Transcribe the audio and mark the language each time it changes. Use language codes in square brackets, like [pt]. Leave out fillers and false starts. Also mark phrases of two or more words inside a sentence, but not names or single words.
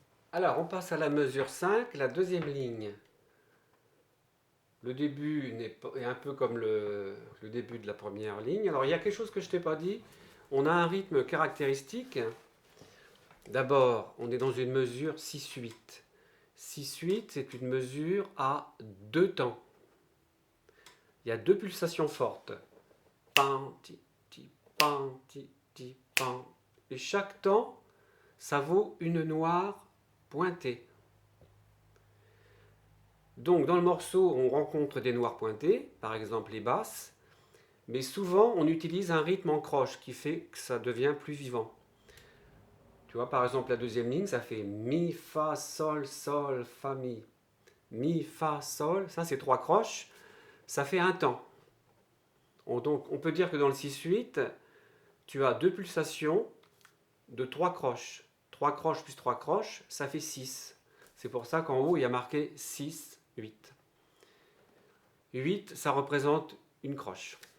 [fr] Alors, on passe à la mesure 5, la deuxième ligne. Le début est un peu comme le début de la première ligne. Alors, il y a quelque chose que je ne t'ai pas dit. On a un rythme caractéristique. D'abord, on est dans une mesure 6-8. 6-8, c'est une mesure à deux temps. Il y a deux pulsations fortes. Pan, ti, ti, pan, ti, ti, pan. Et chaque temps, ça vaut une noire pointée. Donc dans le morceau, on rencontre des noires pointées, par exemple les basses, mais souvent on utilise un rythme en croche qui fait que ça devient plus vivant. Tu vois, par exemple la deuxième ligne, ça fait mi, fa, sol, sol, fa, mi. Mi, fa, sol, ça c'est trois croches, ça fait un temps. Donc on peut dire que dans le 6-8, tu as deux pulsations de trois croches. Trois croches plus trois croches, ça fait 6. C'est pour ça qu'en haut, il y a marqué 6, 8. 8, ça représente une croche.